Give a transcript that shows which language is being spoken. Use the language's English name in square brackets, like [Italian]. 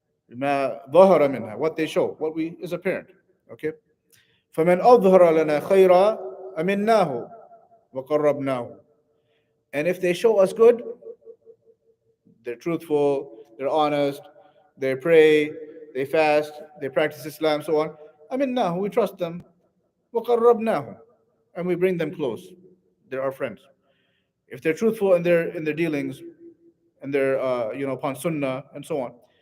[Arabic] بما ظهر منها, [English] what they show, is apparent. Okay. [Arabic] فمن أظهر لنا خيرا أمناه وقربناه. [English] And if they show us good, they're truthful, they're honest, they pray, they fast, they practice Islam, so on. [Arabic] أمناه, [English] we trust them. [Arabic] وقربناه, [English] and we bring them close. They're our friends. If they're truthful in their dealings, and they're upon sunnah and so on.